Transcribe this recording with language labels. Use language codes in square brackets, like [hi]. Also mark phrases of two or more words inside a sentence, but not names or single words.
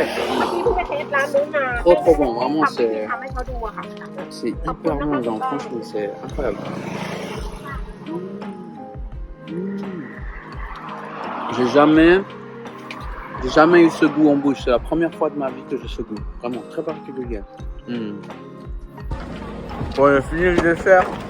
[th] เมื่อกี้เพิ่งไปเทสร้านนู้นมา [fr] Trop bon, vraiment [th] ทำ [fr] c'est [th] ทำให้เขาดูอะค่ะ [fr] c'est hyper bon, genre franchement c'est incroyable. J'ai jamais eu ce goût en bouche. C'est la première fois de ma vie que j'ai ce goût. Vraiment très particulier. Bon, j'ai fini le dessert.